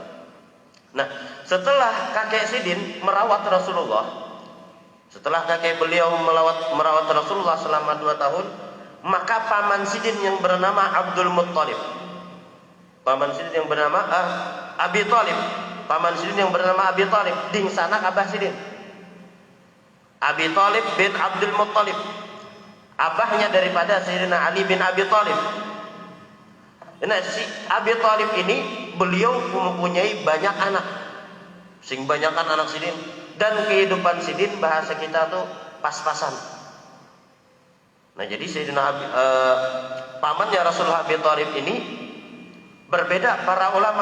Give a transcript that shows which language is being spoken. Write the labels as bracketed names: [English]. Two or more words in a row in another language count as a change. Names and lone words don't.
[Indonesian] Nah, setelah kakek Sidin merawat Rasulullah, setelah kakek beliau merawat Rasulullah selama 2 tahun, maka paman Sidin yang bernama Abdul Muttalib, paman Sidin yang bernama Abi Thalib, paman Sidin yang bernama Abi Thalib, [Banjar] ding sanak Abah Sidin. [Indonesian] Abi Thalib bin Abdul Muttalib, abahnya daripada Sayyidina Ali bin Abi Thalib. Nah, si Abi Thalib ini beliau mempunyai banyak anak, [Banjar] sing banyakan [Indonesian] anak Sidin, dan kehidupan Sidin bahasa kita tuh pas-pasan. Nah, jadi Sayyidina pamannya Rasulullah Abi Thalib ini berbeda para ulama.